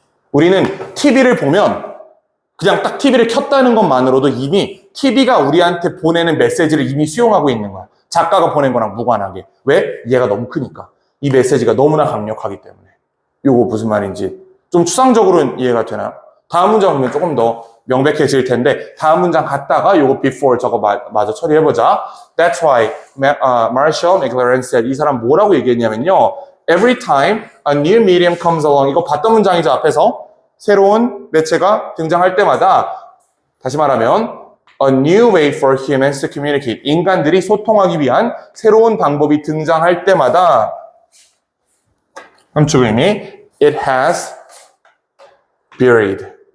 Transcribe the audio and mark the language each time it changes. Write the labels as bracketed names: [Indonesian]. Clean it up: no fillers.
[Korean] 우리는 TV를 보면 그냥 딱 TV를 켰다는 것만으로도 이미 TV가 우리한테 보내는 메시지를 이미 수용하고 있는 거야. 작가가 보낸 거랑 무관하게. 왜? 얘가 너무 크니까. 이 메시지가 너무나 강력하기 때문에. 이거 무슨 말인지 좀 추상적으로는 이해가 되나요? 다음 문장 보면 조금 더 명백해질 텐데 다음 문장 갔다가 요거 before 저거 마저 처리해보자. [English] That's why Marshall McLaren said [Korean] 이 사람 뭐라고 얘기했냐면요. [English] Every time a new medium comes along [Korean] 이거 봤던 문장이죠. 앞에서 새로운 매체가 등장할 때마다 다시 말하면 [English] a new way for humans to communicate [Korean] 인간들이 소통하기 위한 새로운 방법이 등장할 때마다 함축 의미 [English] it has buried.